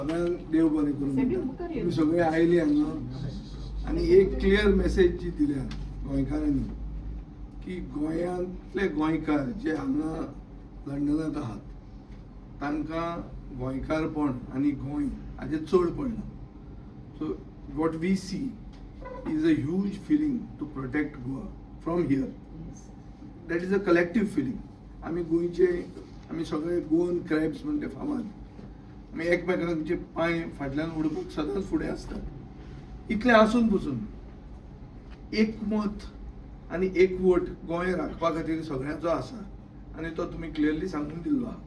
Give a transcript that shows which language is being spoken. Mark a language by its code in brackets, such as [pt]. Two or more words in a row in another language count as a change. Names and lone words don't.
[kok] देव बरें करून तुम्ही सगळे आयले हांगा आनी एक [en] clear message [kok] जी दिल्या गोंयकारांनी की गोंयांतले गोंयकार जे हांगा लंडनात आहात तांकां गोंयकारपण आनी गोंय हाजे चड पडना. [en] So what we see is a huge feeling to protect Goa from here. That is a collective feeling. [kok] आमी गोंयचे आमी सगळे [en] Goan crabs [kok] म्हणून ते फामाद. आमी एकमेकांचे पांय फाटल्यान उडोवपाक सदांच फुडें आसतात. इतलें आसून पसून एक मत आनी एक वोट गोंय राखपा खातीर सगळ्यांचो आसा आनी तो तुमी क्लियरली सांगून दिल्लो आहा.